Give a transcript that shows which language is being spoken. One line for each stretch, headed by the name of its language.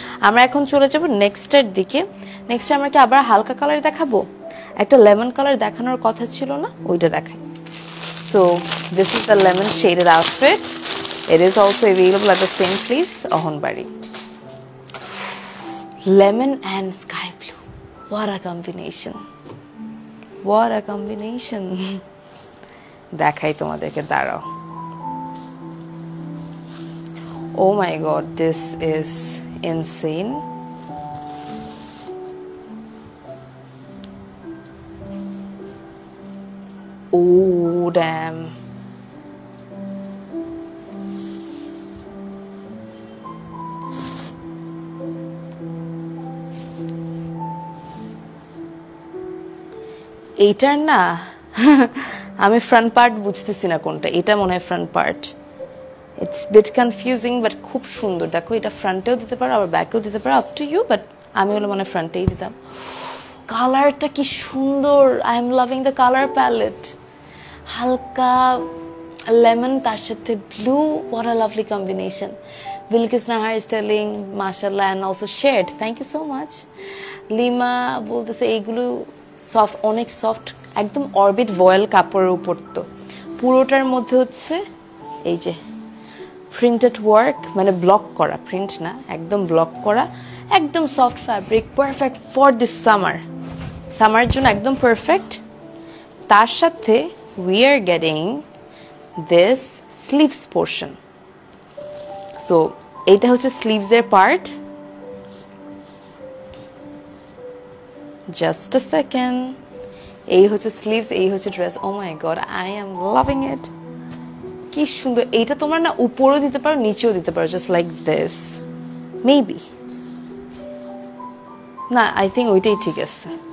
Bangla: আমরা এখন চলে যাব নেক্সটের দিকে। নেক্সট আমরা কি আবার হালকা কালার দেখাবো? একটা লেমন কালার দেখানোর কথা ছিল না, ওইটা দেখাই।
English: So this is the lemon shaded outfit. It is also available at the same place, Ahonbari. Lemon and sky blue, what a combination, what a combination.
Bangla: দেখাই তোমাদেরকে, দাঁড়াও।
English: Oh my god, this is insane. Oh damn.
Bangla: এইটার না আমি front part বুঝতেছি না কোনটা, এটা মনে হয় front part.
English: it's bit confusing,
Bangla: but খুব সুন্দর। দেখো, এটা ফ্রন্টেও দিতে পারো, আবার ব্যাকেও দিতে পারো,
English: up to you,
Bangla: বাট আমি হলো মানে ফ্রন্টেই দিতাম। কালারটা কি সুন্দর,
English: I am loving the colour palette.
Bangla: হালকা লেমন, তার সাথে blue,
English: what a lovely combination. Bilkis Nahar is telling mashallah and also shared, thank you so much.
Bangla: Lima বলতেছে এইগুলো সফট, অনেক সফট, একদম অরবিট ভয়েল কাপড়ের উপর। তো পুরোটার মধ্যে হচ্ছে এই যে প্রিন্টেড ওয়ার্ক, মানে ব্লক করা, প্রিন্ট না, একদম ব্লক করা, একদম soft fabric,
English: Perfect for this summer.
Bangla: সামারের জন্য একদম পারফেক্ট। তার সাথে
English: we are getting this sleeves portion.
Bangla: So এটা হচ্ছে sleeves এর পার্ট।
English: just a second,
Bangla: এই হচ্ছে sleeves, এই হচ্ছে dress.
English: oh my god, I am loving it.
Bangla: কি সুন্দর। এইটা তোমরা না উপরেও দিতে পারো, নিচেও দিতে পারো,
English: just like this maybe,
Bangla: না
English: I think
Bangla: ওইটাই ঠিক আছে।